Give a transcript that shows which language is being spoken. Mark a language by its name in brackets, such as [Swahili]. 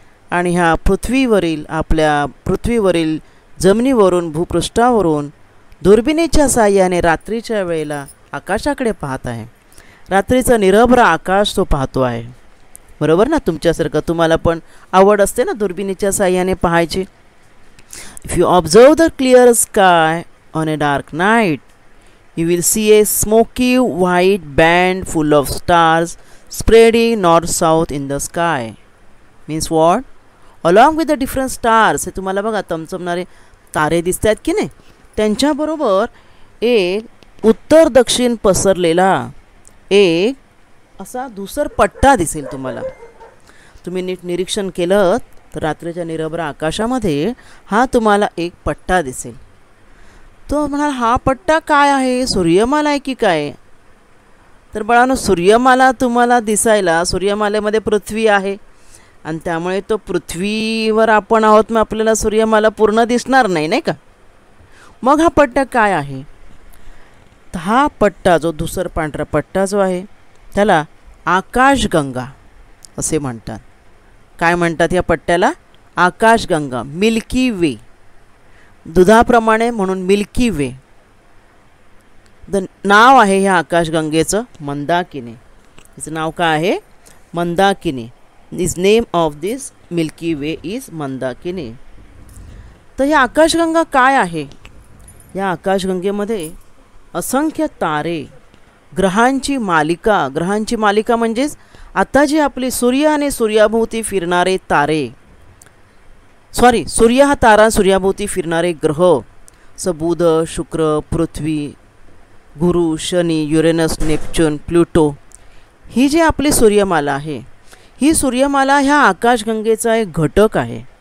[Marathi] आणि ह्या पृथ्वीवरील आपल्या पृथ्वीवरील जमिनीवरून, भूपृष्ठावरून दुर्बिणीच्या साहाय्याने रात्रीच्या वेळेला आकाशाकडे पाहत आहे. रात्रीचं निरभ्र आकाश तो पाहतो आहे, बरोबर ना? तुमच्यासारखं तुम्हाला पण आवड असते ना दुर्बिणीच्या साहाय्याने पाहायची. [English] If you observe the clear sky on a dark night, you will see a smoky white band full of stars spreading north south in the sky. Means what? Along with the different stars, [Marathi] हे तुम्हाला बघा चमचमणारे तारे दिसत आहेत की नाही, त्यांच्याबरोबर एक उत्तर दक्षिण पसरलेला एक असा धुसर पट्टा दिसेल तुम्हाला. तुम्ही नीट निरीक्षण केलं तर रात्रीच्या निरभ्र आकाशामध्ये हा तुम्हाला एक पट्टा दिसेल. तो म्हणाल, हा पट्टा काय आहे? सूर्यमाला आहे की काय? तर बाळांनो, सूर्यमाला तुम्हाला दिसायला सूर्यमालेमध्ये पृथ्वी आहे आणि त्यामुळे तो पृथ्वीवर आपण आहोत, मग आपल्याला सूर्यमाला पूर्ण दिसणार नाही, नाही का? मग हा पट्टा काय आहे? तर हा पट्टा, जो धुसर पांढरा पट्टा जो आहे, त्याला आकाशगंगा असे म्हणतात. काय म्हणतात या पट्ट्याला? आकाशगंगा, मिल्की वे. दुधाप्रमाणे म्हणून मिल्की वे. नाव आहे ह्या आकाशगंगेचं मंदाकिनी. हिचं नाव काय आहे? मंदाकिनी. [English] This name of this Milky Way is Mandakini. [Marathi] तर ही आकाशगंगा काय आहे? या आकाशगंगेमध्ये असंख्य तारे, ग्रहांची मालिका म्हणजेच आता जी आपली सूर्य आणि सूर्याभोवती फिरणारे तारे, सूर्य हा तारा, सूर्याभोवती फिरणारे ग्रह, बुध, शुक्र, पृथ्वी, गुरु, शनी, युरेनस, नेपच्यून, प्लुटो, ही जी आपली सूर्यमाला आहे, ही सूर्यमाला ह्या आकाशगंगेचा एक घटक आहे.